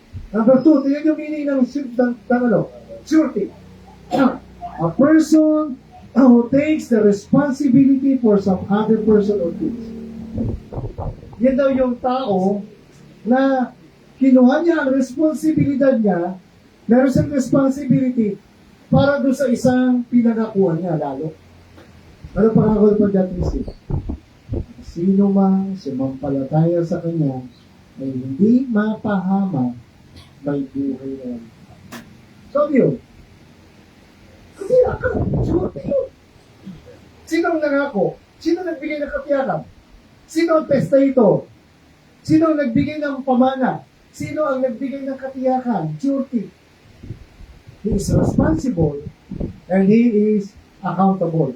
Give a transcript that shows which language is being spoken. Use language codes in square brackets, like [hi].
[tl] Number 2, tingnan yung meaning ng surety. [en] A person who takes the responsibility for some other person or things. [tl] Yan daw yung tao na kinuha niya ang responsibilidad niya, meron siyang responsibility para doon sa isang pinangakuan niya lalo. Ano pangako pa dyan, Mrs.? Sino mang sumampalataya sa kanya ay hindi mapahama, may buhay na yan. So yun. Kasi sure yun. Sino ang nangako? Sino nagbigay ng katiyakan? Sino ang testator? Sino ang nagbigay ng pamana? Sino ang nagbigay ng katiyakan? [en] Surety. He is responsible and he is accountable.